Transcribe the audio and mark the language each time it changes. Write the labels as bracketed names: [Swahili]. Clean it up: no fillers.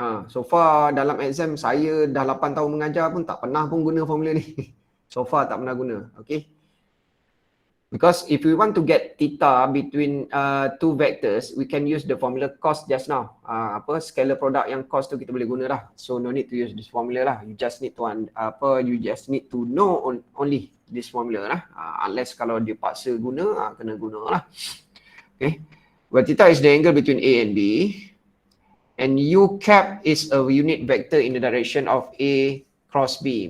[English] So far [Malay] dalam exam saya dah 8 tahun mengajar pun tak pernah pun guna formula ni. So far tak pernah guna. Okay. [English] Because if we want to get theta between two vectors, we can use the formula cos just now. [Malay] Scalar product yang cos tu kita boleh guna lah. [English] So no need to use this formula lah. You just need to know only this formula lah. [Malay] Unless kalau dia paksa guna, kena guna lah. Okay. [English] Well, theta is the angle between A and B. And U cap is a unit vector in the direction of A cross B.